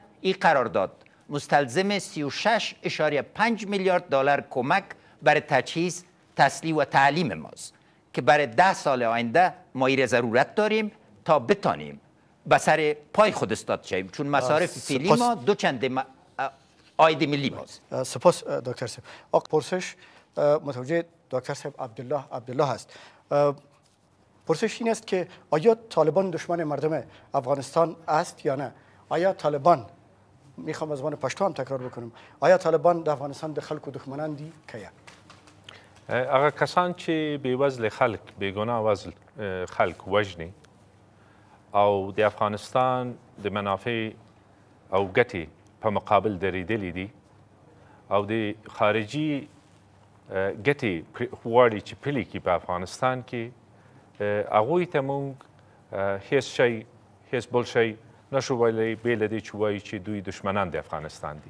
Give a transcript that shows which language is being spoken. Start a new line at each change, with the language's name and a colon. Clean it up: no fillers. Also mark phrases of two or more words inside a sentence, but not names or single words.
Persian: این قرارداد مستلزم 36.5 میلیارد دلار کمک برای تجهیز، تسلیح و تعلیم ماست که برای 10 سال آینده ما این ضرورت داریم تا بتانیم به سر پای خود استاد شویم، چون مصارف فعلی ما دو چند عاید ملی ماست. سپاس دکتر صاحب. پرسش متوجه دکتر صاحب عبدالله هست. پرسش این است که آیا طالبان دشمن مردم افغانستان است یا نه؟ آیا طالبان، میخوام از زبان پشتو هم تکرار بکنم، آیا طالبان
Pashto: د افغانستان د خلکو دښمنان دي که یا؟ هغه کسان چې بېوزله خلک، بېګناه وزل خلک وژني او د افغانستان د منافع او ګټې په مقابل درېدلي دي او د خارجي ګټې غواړي چې پلي کړي په افغانستان کې، هغوی ته موږ هیڅ شی، هیڅ بل شی نشو ویلی بې له دې چې وایو چې دوی دشمنان د افغانستان دي.